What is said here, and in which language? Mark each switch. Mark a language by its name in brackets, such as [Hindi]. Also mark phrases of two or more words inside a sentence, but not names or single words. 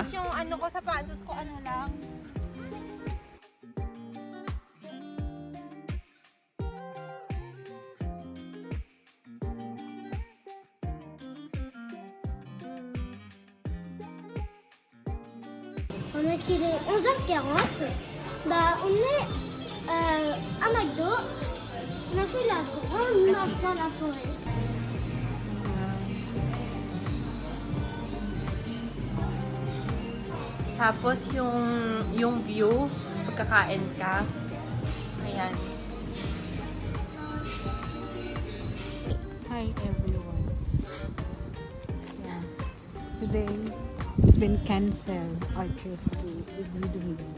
[Filipino] Tapos yung ano ko, sapatos ko, ano lang. [French] On a qu'il est 11h40, bah on est à McDo. On a fait la grande marche dans la forêt. [Filipino] Tapos yung view, pagkakain ka. Ayan. [English] Hi everyone. Yeah. Today it's been cancelled. Our trip to Genevois.